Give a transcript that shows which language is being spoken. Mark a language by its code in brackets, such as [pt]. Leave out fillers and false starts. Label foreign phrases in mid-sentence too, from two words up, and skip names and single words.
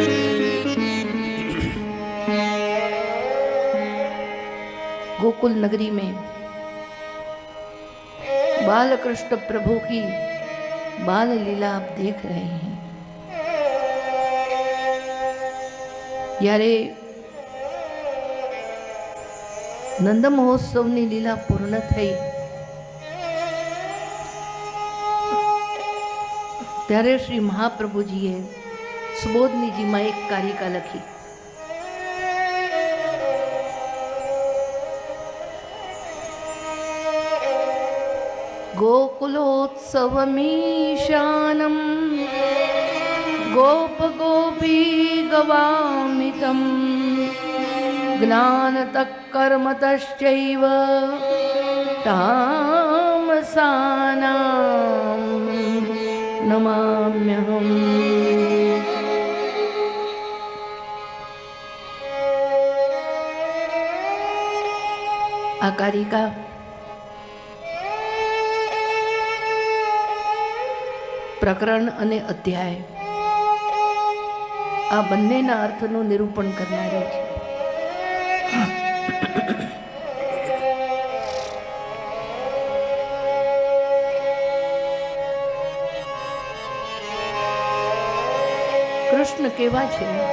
[hi] गोकुल नगरी में बाल कृष्ण प्रभु की बाल लीला आप देख रहे हैं। [gu] યારે નંદ મહોત્સવ ની લીલા પૂર્ણ થઈ ત્યારે શ્રી મહાપ્રભુજીએ સુબોધનીજીમાં એક કારિકા લખી। [sa] गोकुलोत्सवमीशानं गोप गोपी गवामितं ज्ञानतक्कर्मतश्चैव तामसानां नमाम्यहम्। [gu] આ કારિકા પ્રકરણ અને અધ્યાય આ બંનેના અર્થનું નિરૂપણ કરનારી છે। કૃષ્ણ કેવા છે?